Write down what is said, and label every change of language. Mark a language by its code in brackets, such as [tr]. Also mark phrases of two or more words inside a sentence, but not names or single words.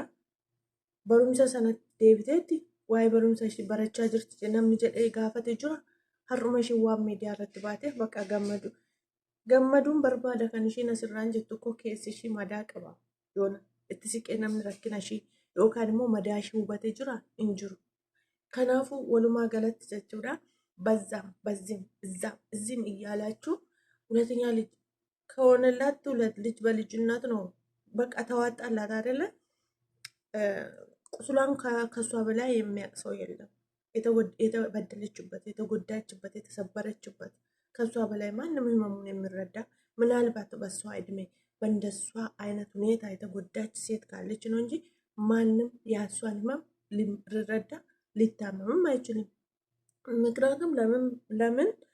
[om] Barumsa sanatti deebiteetti waa'ee barumsa ishee barachaa jirti namni jedhee gaafate jira. Har'uma ishee waan miidiyaa irratti baateef bakka gammaduun barbaada kan isheen asirraan jettu koo keessi ishee madaa qaba. Yoona itti siqee namni rakkina ishee yookaan immoo madaa ishee hubatee jira hin jiru. Kanaafuu walumaa galatti jechuudha [am] በዛም እዚህም እያላችሁ ሁለተኛ ልጅ ከሆነላት ሁለት ልጅ በልጅነት ነው በቃ ተዋጣላት አይደለ? ቁስሏን ከሷ በላይ የሚያውቅ ሰው የለም። የተበደለችበት፣ የተጎዳችበት፣ የተሰበረችበት ከሷ በላይ ማንም ህመሙን የሚረዳ ምናልባት በሷ እድሜ በእንደሷ አይነት ሁኔታ የተጎዳች ሴት ካለች ነው እንጂ ማንም የእሷን ህመም ሊረዳ ሊታመምም አይችልም። ምክንያቱም ለምን